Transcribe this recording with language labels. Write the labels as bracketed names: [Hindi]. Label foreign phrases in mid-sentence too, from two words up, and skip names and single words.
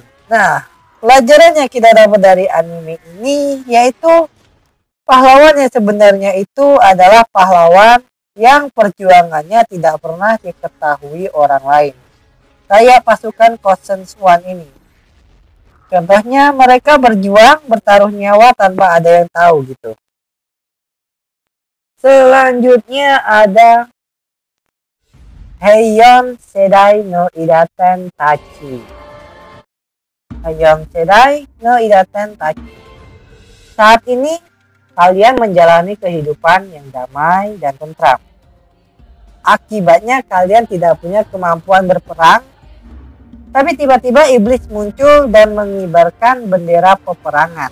[Indonesian] Nah, pelajaran yang kita dapat dari anime ini yaitu pahlawan yang sebenarnya itu adalah pahlawan yang perjuangannya tidak pernah diketahui orang lain. Kayak pasukan Kosen One ini. Contohnya mereka berjuang bertaruh nyawa tanpa ada yang tahu gitu. Selanjutnya ada Heion Sedai no Idaten Tachi. Heion Sedai no Idaten Tachi. Saat ini kalian menjalani kehidupan yang damai dan tentram. Akibatnya kalian tidak punya kemampuan berperang, tapi tiba-tiba iblis muncul dan mengibarkan bendera peperangan.